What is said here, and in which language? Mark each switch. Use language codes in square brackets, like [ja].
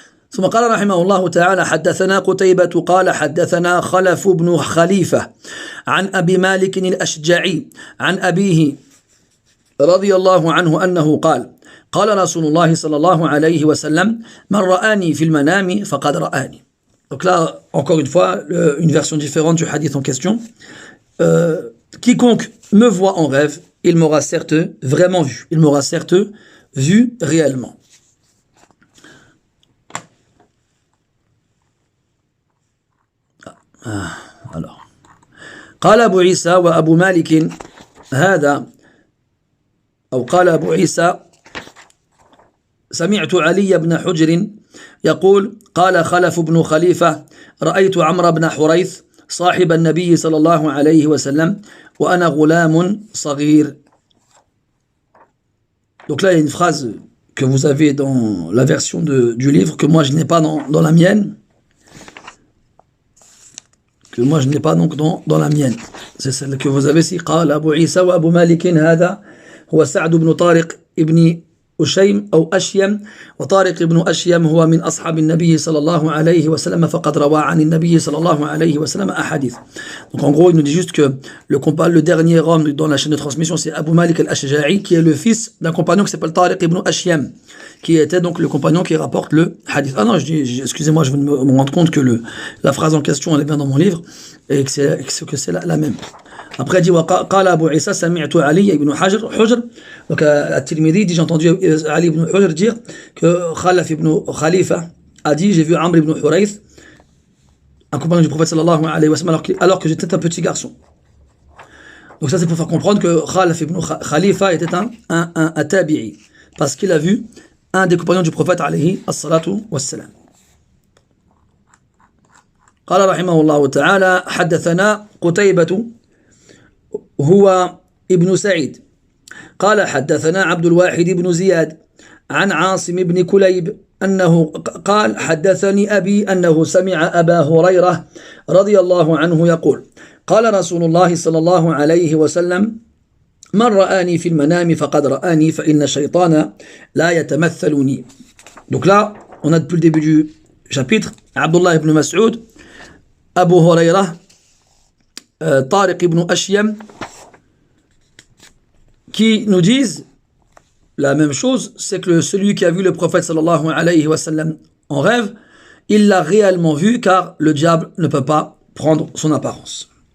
[ar] ثم قال رحمه الله تعالى حدثنا قتيبة قال حدثنا خلف بن خليفة عن أبي مالك الأشجعي عن أبيه رضي الله عنه أنه قال قال رسول الله صلى الله عليه وسلم من رآني في المنام فقد رآني. [fr] Donc là, encore une fois, une version différente du hadith en question. Quiconque me voit en rêve, il m'aura certes vraiment vu. Il m'aura certes vu réellement. Alors [ar] قال أبو عيسى وأبو مالك هذا أو قال أبو عيسى سمعت علي بن حجر يقول قال خلف بن خليفة رأيت عمرو بن حريث صاحب النبي صلى الله عليه وسلم وأنا غلام صغير. [fr] Donc là il y a une phrase que vous avez dans la version du livre que moi je n'ai pas dans la mienne. Que moi je n'ai pas donc dans la mienne. C'est celle que vous avez ici. [ar] قال أبو عيسى وأبو مالك هذا هو سعد بن طارق ابن أشيم أو أشيم وطارق بن أشيم هو من أصحاب النبي صلى الله عليه وسلم فقد روى عن النبي صلى الله عليه وسلم أحاديث. [fr] Donc en gros il nous dit juste que le dernier homme dans la chaîne de transmission c'est Abu Malik al-Ashja'i qui est le fils d'un compagnon qui s'appelle Tariq ibn Ashyam qui était donc le compagnon qui rapporte le hadith. Ah non, excusez-moi, je viens de me rendre compte que la phrase en question elle est bien dans mon livre et que c'est la même. Après il dit [ar] قال أبو عيسى سمعت علي بن حجر. [fr] Donc à Tirmidhi dit j'ai entendu Ali ibn Hujr dire que Khalaf ibn Khalifa a dit, j'ai vu Amr ibn Hurayth, un compagnon du prophète sallallahu alayhi wa sallam, alors que j'étais un petit garçon. Donc ça c'est pour faire comprendre que Khalaf ibn Khalifa était un tabi'i, parce qu'il a vu un des compagnons du prophète alayhi as-salatu was-salam. [ar] قال رحمه الله تعالى حدثنا قتيبة هو ابن سعيد قال حدثنا عبد الواحد بن زياد عن عاصم بن كليب أنه قال حدثني أبي أنه سمع أبا هريرة رضي الله عنه يقول قال رسول الله صلى الله عليه وسلم من رآني في المنام فقد رآني فإن الشيطان لا يتمثلني. [fr] Donc là, on a depuis le début du chapitre Abdullah ibn Mas'ud, Abu Huraira, Tariq ibn Ashyam, qui nous disent la même chose, c'est que celui qui a vu le prophète sallallahu alayhi wa sallam en rêve, il l'a réellement vu car le diable ne peut pas prendre son apparence.